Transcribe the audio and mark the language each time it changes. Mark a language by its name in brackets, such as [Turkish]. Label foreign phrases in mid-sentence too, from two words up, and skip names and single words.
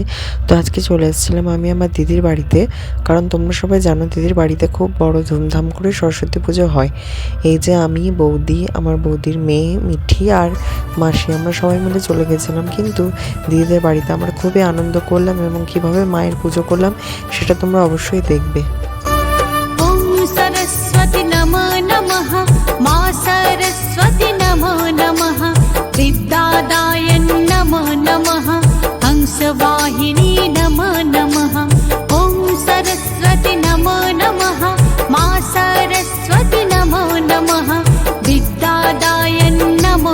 [Bangla] তো আজকে চলে এসেছিলাম আমি আমার দিদির বাড়িতে, কারণ তোমরা সবাই জানো দিদির বাড়িতে খুব বড় ধুমধাম করে সরস্বতী পুজো হয়। এই যে আমি, বৌদি, আমার বৌদির মেয়ে মিঠি আর মাসি, আমরা সবাই মিলে চলে গেছিলাম। কিন্তু দিদিদের বাড়িতে আমরা খুবই আনন্দ করলাম এবং কীভাবে মায়ের পুজো করলাম সেটা তোমরা অবশ্যই দেখবে। [Sanskrit] सरस्वती नमो नमः मा सरस्वती नमो नमः विद्यादाय नमो नमः हंसवाहिनी नमो नमः ॐ सरस्वती नमो नमः मा सरस्वती नमो नमः विद्यादाय नमो